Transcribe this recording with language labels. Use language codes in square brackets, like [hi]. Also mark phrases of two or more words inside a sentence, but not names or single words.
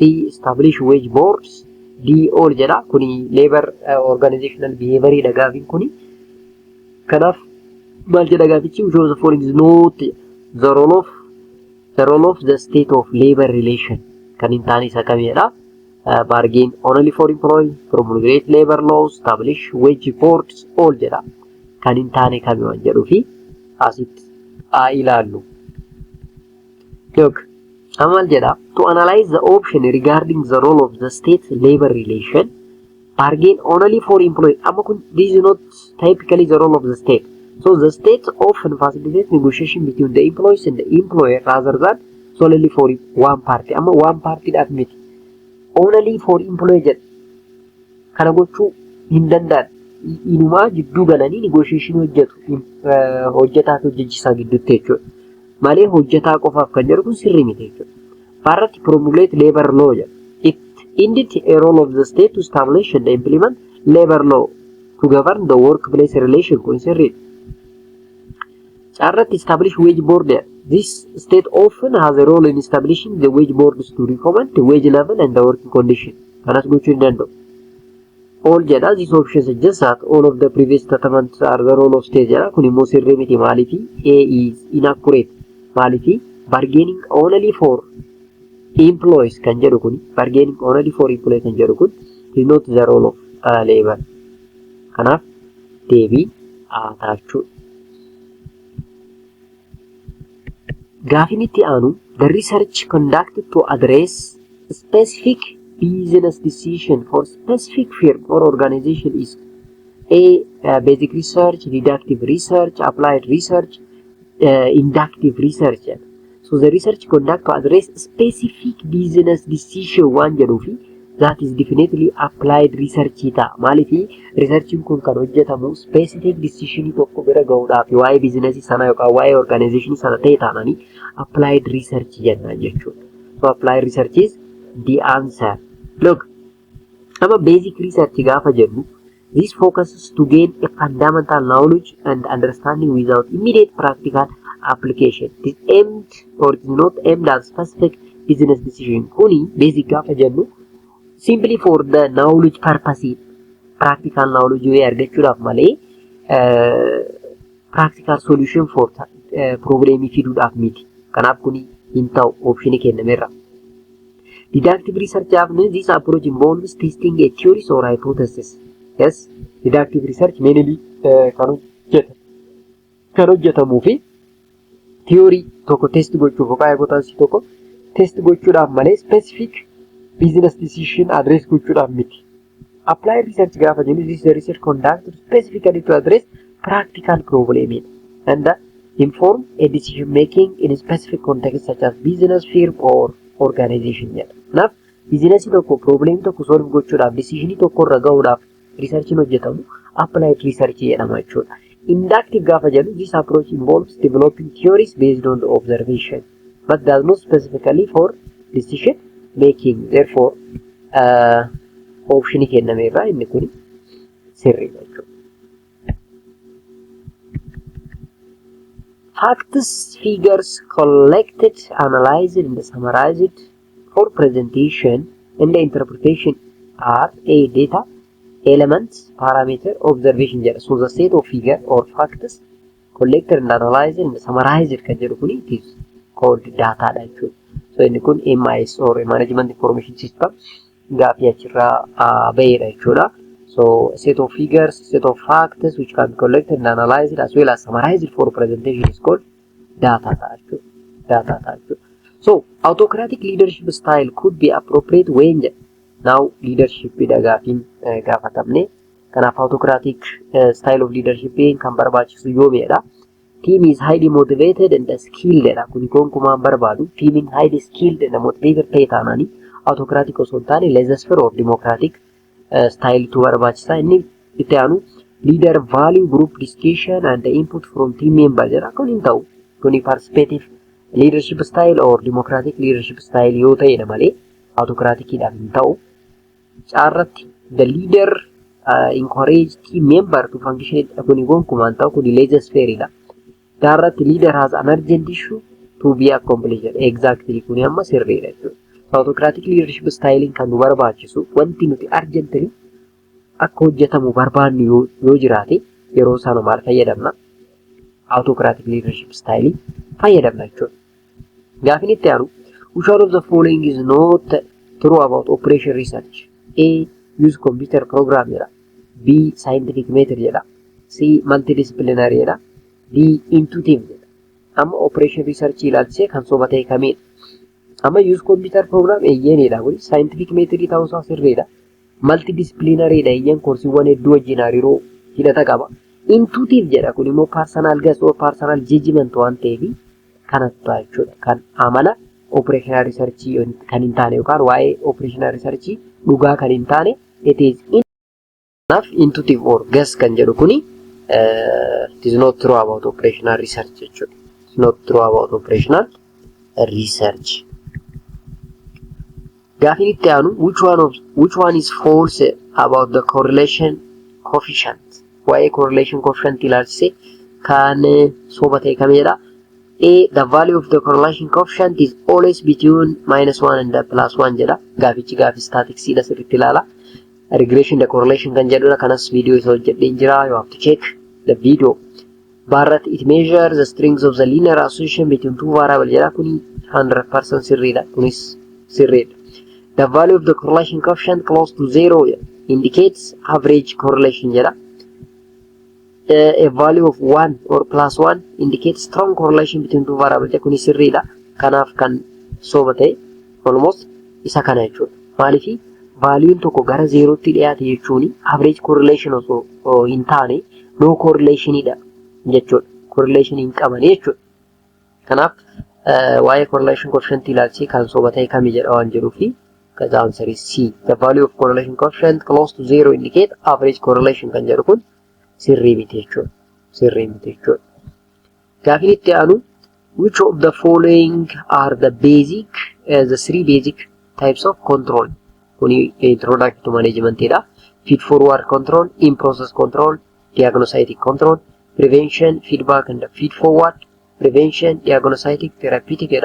[en] Establish wage boards. D. All jedha. Kuni labor organizational behavior [om] dha gaafin kuni. Kanaaf maal jedha gaafichi? [en] Which of the following is not the role of the state of labor relation. [om] Kan hin taane isa kamidha? [en] Bargain only for employees, promulgate labor laws, establish wage boards, all jedha. [om] Kan hin taane kami waan jedhuu fi asitti ilaallu. [en] Look, [om] amal jedha [en] to analyze the option regarding the role of the state labor relation, bargain only for employees. [om] Amma kun [en] this is not typically the role of the state. So the state often facilitates negotiation between the employees and the employer rather than solely for one party. Amma one party that miti. Only for employee jedha. [om] kana gochuu hin danda'an. Inumaa jidduu galanii negotiation hojjetu hojjetaa fi hojjechiisaa gidduutti jechuudha. Malee hojjetaa qofaaf kan jedhu kun sirrii miti jechuudha. [en] Parratti promulgate labor law jedha. It indeed a role of the state to establish and implement labor law to govern the workplace relation [om] kun sirrii. [en] Parratti establish wage board. This state often has a role in establishing the wage boards to recommend the wage level and the working condition. [om] Kanas gochuu hin danda'u. [en] All jedha these options suggest that all of the previous statements are the role of state jedha. [om] Kun immoo sirrii miti maaliifi [en] A is inaccurate. Maaliifi bargaining only for employees [om] kan jedhu kun [en] bargaining only for employees [om] kan jedhu kun [en] is not the role of labor. [om] Kanaaf deebii taachuu. Gaafin itti aanu [en] the research conducted to address specific business decision for specific firm or organization is A. Basic research, deductive research, applied research, inductive research. So the research conducted to address specific business decision one jedhufi that is definitely applied research ita. [om] Maalifi researching kun kan hojjetamu [en] specific decision [om] tokko bira gahuudhaaf waa'ee business sana yookaan waa'ee organization sana ta'e taanani [en] applied research [om] jenna jechuudha. [en] So applied research is the answer. Look, I'm a basic research [om] gaafa jennu. [en] This focuses to gain a fundamental knowledge and understanding without immediate practical application. It is aimed or it is not aimed at specific business decision. Kuni basic [om] gaafa jennu [en] simply for the knowledge purpose, practical knowledge way [om] argachuudhaaf malee [en] practical solution for problem [om] fiduudhaaf miti. Kanaaf kuni hin ta'u option kennameera. [en] Deductive research means this approach involves testing a theory or hypothesis. Yes, deductive research mainly [om] kan hojjetamu fi [en] theory [om] tokko test gochuuf yookaan [en] hypothesis [om] tokko test gochuudhaaf malee [en] specific business decision address [om] gochuudhaaf miti. [en] Applied research [om] gaafa jennu [en] this is the research conducted specifically to address practical problem and inform a decision making in a specific context such as business, firm or organization. [om] Kanaaf business tokko problem tokko solve gochuudhaaf decision tokko irra gahuudhaaf research hojjetamu [en] applied research [om] jedhama jechuudha. [en] Inductive [om] gaafa jennu [en] this approach involves developing theories based on the observation but does not specifically for decision making. [om] Therefore option kennameerra inni kun sirriidha jechuudha. [en] Facts, figures collected, analyzed and summarized for presentation and interpretation are A. Data, elements, parameter, observation. So the set of figure or facts collected and analyzed and summarized [om] kan jedhu kun [en] it is called data [om] dha jechuudha. So inni kun [en] MIS or management information system [om] gaafii achirraa bahedha jechuudha. [en] So set of figures, set of facts which can be collected and analyzed as well as summarized for presentation is called data type. So autocratic leadership style could be appropriate when now leadership [om] gaafin gaafatamne kanaaf [en] autocratic style of leadership [om] kan barbaachisu yoomedha. [en] Team is highly motivated and skilled dha. [om] Kuni gonkumaan barbaadu [en] team highly skilled and motivated [om] ta'e taanani [en] autocratic [om] osoo hin taane [en] laissez-faire or democratic style to barbaachisa. Inni itti aanu leader value group discussion and the input from team member jedha. [om] Kun hin ta'u kuni [en] participative leadership style or democratic leadership style [om] yoo ta'edha malee autocratic dhaan hin ta'u. [en] Caarratti the leader encourage team member to function [om] kuni gonkumaan ta'u kuni [en] laissez-faire dha. Caarratti leader has an urgent issue to be accomplished. [om] Exactly kuni amma sirriidha jechuudha. [en] Autocratic leadership styling [om] kan nu barbaachisu wanti nuti urgently akka hojjetamu barbaannu yoo jiraate yeroo sana maal fayyadamna? [en] Autocratic leadership styling fayyadamna jechuudha. [om] Gaafin itti aanu [en] which one of the following is not true about operation research? A. Use computer program jedha. B. Scientific method jedha. C. Multidisciplinary jedha. D. Intuitive jedha. [om] Amma [en] operation research [om] ilaalchisee kan soba ta'e kamiidha? Amma [en] use computer program [om] eeyyenidha kuni [en] scientific method [om] ta'uusaa sirriidha. Multidisciplinary dha eeyyen koorsiiwwan hedduu wajjin hariiroo hidhata qaba. Intuitive jedha kun immoo [en] personal guess or personal judgment [om] waan ta'eef kanatti jechuudha. Kan amala [en] operational research [om] kan hin taane yookaan waa'ee [en] operational research [om] dhugaa kan hin taane [en] it is [om] Kanaaf [en] intuitive or guess [om] kan jedhu kuni [en] it is not true about operational research [om] jechuudha. [en] It is not true about operational research. [om] Gaaffiin itti aanu [en] which one is false about the correlation coefficient? [om] Waa'ee [en] correlation coefficient [om] ilaalchise kan soba ta'e kamidha? [en] A, the value of the correlation coefficient is always between -1 and +1 jedha. [om] Gaaffichi gaaffii statistics dha sirriitti ilaala. [en] Regression the correlation [om] kan jedhudha. Kanas video isa hojjedheen jira. [en] You have to check the video. But it measures the strength of the linear association between two variables jedha. [om] Kuni 100% sirriidha. Kunis sirriidha. [en] The value of the correlation coefficient close to 0 indicates average correlation jedha. A value of 1 or +1 indicates strong correlation between two variables. [om] Kuni sirriidha. Kanaaf kan soba ta'e almost isa kana jechuudha. Maaliif value'n tokko gara 0tti dhiyaate jechuun [en] average correlation [om] osoo hin taane [en] no correlationidha [om] jechuudha. Correlation hin qaban jechuudha. Kanaaf waa'ee [en] correlation coefficient [om] ilaalchee kan soba ta'e kami jedha waan jedhuufi [en] the answer is C. The value of correlation coefficient close to 0 indicate average correlation [om] kan jedhu kun sirrii miti jechuudha. Sirrii miti jechuudha. Gaaffiin itti aanu [en] which of the following are the three basic types of control? Kuni introduction to management dha. Feed forward control, in process control, diagnostic control, prevention, feedback and feed forward, prevention, diagnostic, therapeutic dha.